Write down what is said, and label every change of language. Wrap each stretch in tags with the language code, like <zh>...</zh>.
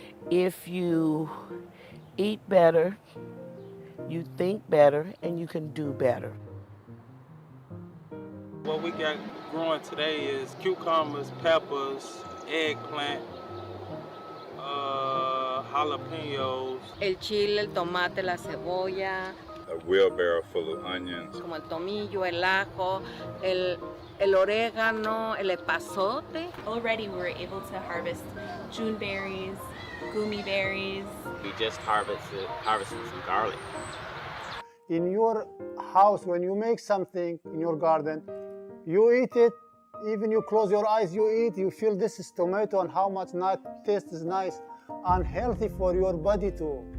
<en>If you eat better, you think better, and you can do better. What we got growing today is cucumbers, peppers, eggplant, jalapenos.</en> <es>El chile, el tomate, la cebolla.</es> <en>A wheelbarrow full of onions.</en> <es>Como el tomillo, el ajo, el orégano, el epazote.</es> <en>Already we were able to harvest June berries, gumi berries. We just harvested some garlic. In your house, when you make something in your garden, you eat it, even you close your eyes, you eat, you feel this is tomato and how much taste is nice and healthy for your body too.</en>